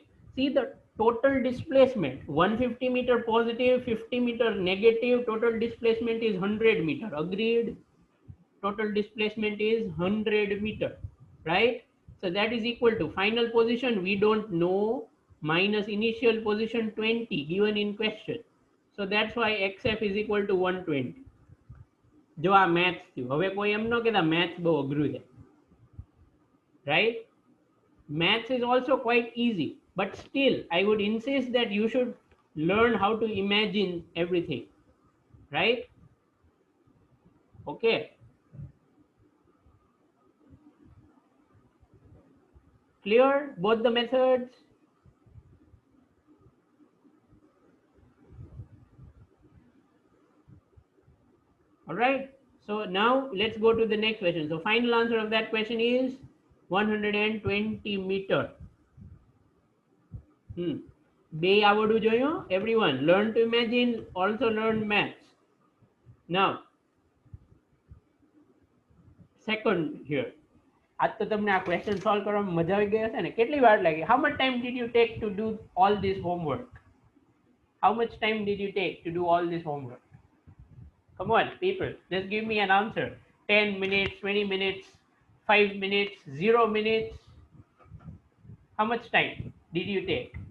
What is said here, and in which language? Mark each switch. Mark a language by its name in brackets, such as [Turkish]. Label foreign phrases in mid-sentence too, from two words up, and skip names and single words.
[English] See the total displacement, 150-meter positive, 50-meter negative, total displacement is 100-meter. Agreed? Total displacement is 100-meter, right? So that is equal to final position we don't know minus initial position 20 given in question. So that's why xf is equal to 120. [Gujarati] જો આ મેથ્સ થયું. હવે કોઈ એમ ન કહેતા મેથ્સ બહુ અઘરું છે, [English] right? Maths is also quite easy, but still I would insist that you should learn how to imagine everything, right? Okay. Clear both the methods? All right. So now let's go to the next question. So final answer of that question is 120 meter. [Gujarati] બે આવડવું જોઈએ. [English] Everyone learn to imagine, also learn maths. Now second here. [Gujarati] આજ તો તમને આ ક્વેશ્ચન સોલ્વ કરવામાં મજા આવી ગઈ હશે ને? કેટલી વાર લાગી? [English] How much time did you take to do all this homework? How much time did you take to do all this homework? Come on, people, just give me an answer. 10 minutes, 20 minutes, 5 minutes, 0 minutes. How much time did you take?